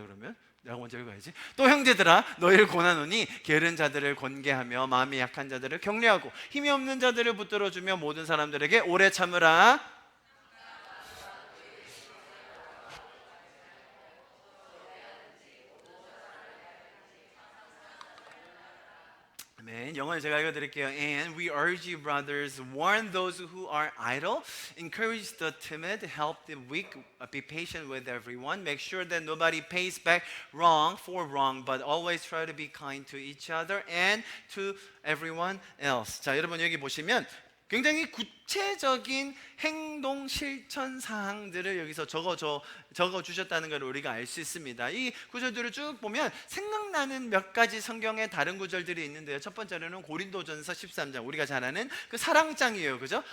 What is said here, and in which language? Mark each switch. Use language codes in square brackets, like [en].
[ko] 그러면 내가 먼저 읽어야지. 또 형제들아, 너희를 권하노니 게으른 자들을 권계하며 마음이 약한 자들을 격려하고 힘이 없는 자들을 붙들어주며 모든 사람들에게 오래 참으라. 아멘. 영어를 제가 읽어드릴게요. [en] And we urge you, brothers, warn those who are idle, encourage the timid, help the weak, be patient with everyone. Make sure that nobody pays back wrong for wrong, but always try to be kind to each other and to everyone else. [ko] 자, 여러분 여기 보시면 굉장히 구체적인 행동 실천 사항들을 여기서 적어 주셨다는 걸 우리가 알 수 있습니다. 이 구절들을 쭉 보면 생각나는 몇 가지 성경의 다른 구절들이 있는데요. 첫 번째로는 고린도전서 13장, 우리가 잘 아는 그 사랑장이에요. 그죠?